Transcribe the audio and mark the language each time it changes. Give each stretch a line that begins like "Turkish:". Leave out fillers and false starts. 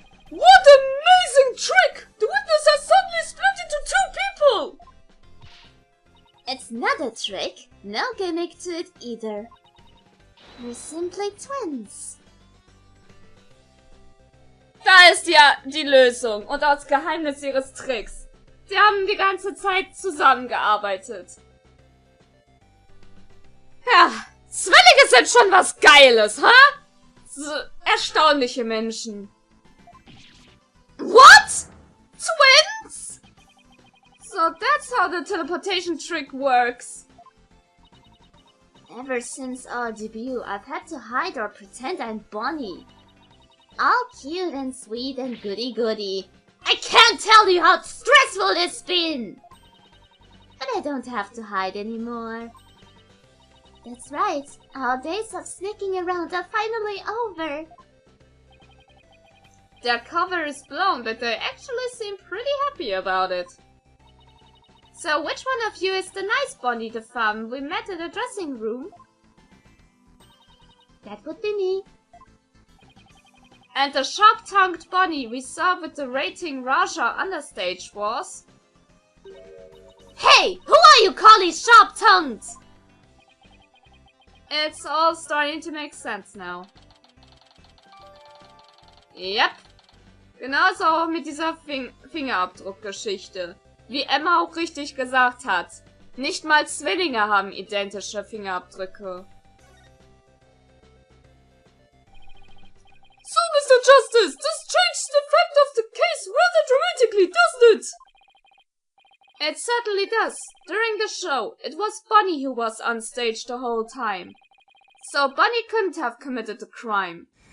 English: What amazing trick! The witness has suddenly split into two people! It's not a trick, no gimmick to it either. We're simply twins.
German: Da ist ja die Lösung und das Geheimnis ihres Tricks. Sie haben die ganze Zeit zusammengearbeitet. Ja, Zwillinge sind schon was Geiles, ha? So erstaunliche Menschen.
English: What? Twins? So that's how the teleportation trick works. Ever since our debut, I've had to hide or pretend I'm Bonnie. All cute and sweet and goody-goody. I can't tell you how stressful it's been! But I don't have to hide anymore. That's right, our days of sneaking around are finally over. Their cover is blown, but they actually seem pretty happy about it. So which one of you is the nice Bonnie the femme we met in the dressing room? That would be me. And the sharp-tongued Bonnie we saw with the rating Raja understage was... Hey! Who are you calling sharp-tongued? It's all starting to make sense now. Yep.
German: Genauso auch mit dieser Fingerabdruckgeschichte. Wie Emma auch richtig gesagt hat. Nicht mal Zwillinge haben identische Fingerabdrücke.
English: So, Mr. Justice, this changes the fact of the case rather dramatically, doesn't it? It certainly does. During the show, it was Bonnie who was on stage the whole time. So Bonnie couldn't have committed the crime.